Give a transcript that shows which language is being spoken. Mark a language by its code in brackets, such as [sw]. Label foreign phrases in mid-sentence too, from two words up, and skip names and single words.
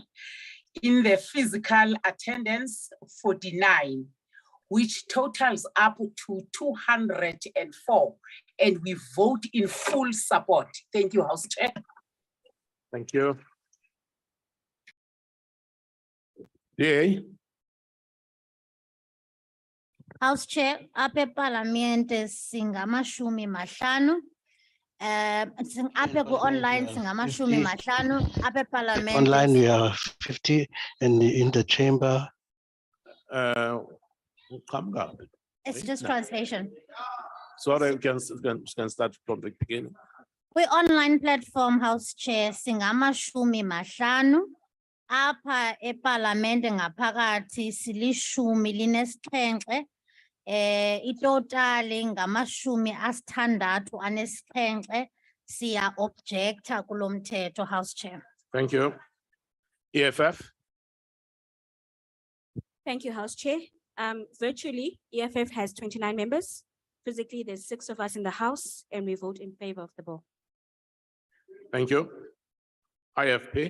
[en] In the physical attendance, 49, which totals up to 204, and we vote in full support. Thank you, House Chair. Thank you. DA? House Chair, [xh] apha eParliamente singamashumi mahlanu. Apha ku-online singamashumi mahlanu. Apha eParliamente. [en] Online we are 50 and in the chamber. It's just translation. Sorry, we can start from the beginning. [xh] Kwi-online platform, [en] House Chair, [xh] singamashumi mahlanu. Apha eParliamente ngaphakathi silishumi linesixhenxe. Itotali ngamashumi asithandathu anesixhenxe. Siya objecta kulo mthetho, [en] House Chair. Thank you. EFF? Thank you, House Chair. Virtually, EFF has 29 members. Physically, there's 6 of us in the House, and we vote in favor of the bill. Thank you. IFP?